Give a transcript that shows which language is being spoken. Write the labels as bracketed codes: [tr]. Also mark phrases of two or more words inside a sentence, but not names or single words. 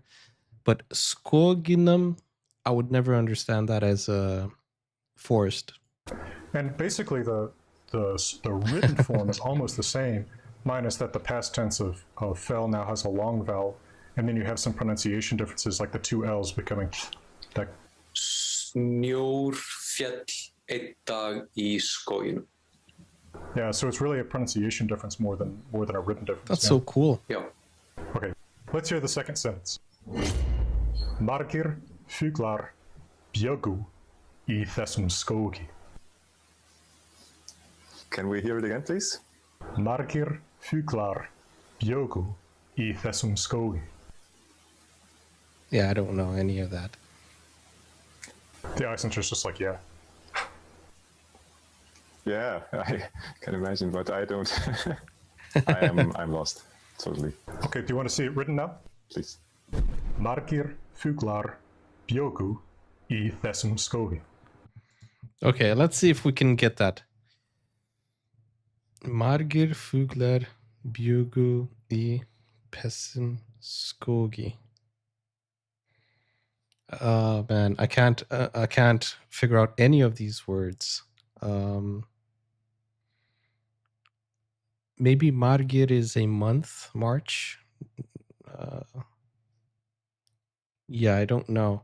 [en] But skoginum, I would never understand that as a forest. And basically the written form is almost the same, minus that the past tense of fell now has a long vowel, and then you have some pronunciation differences like the two L's becoming like. [is] Snjór fjall einn dag I skoginum. [en] Yeah, so it's really a pronunciation difference more than a written difference. That's yeah. so cool. Yeah. Okay, let's hear the second sentence. [is] Margir fuglar bjöggu I þessum skógi. [en] Can we hear it again, please? [is] Margir fuglar bjöggu I þessum skógi. [en] Yeah, I don't know any of that. The Icelander's just like, yeah. Yeah, I can imagine, but I don't. I'm lost, totally. Okay, do you want to see it written now? Please. [is] Margir fuglar bjöggu I þessum skógi. [en] Okay, let's see if we can get that. [is] Margir fuglar bjöggu I þessum skógi. [en] Oh man, I can't figure out any of these words. Maybe Margir is a month, March. Yeah, I don't know.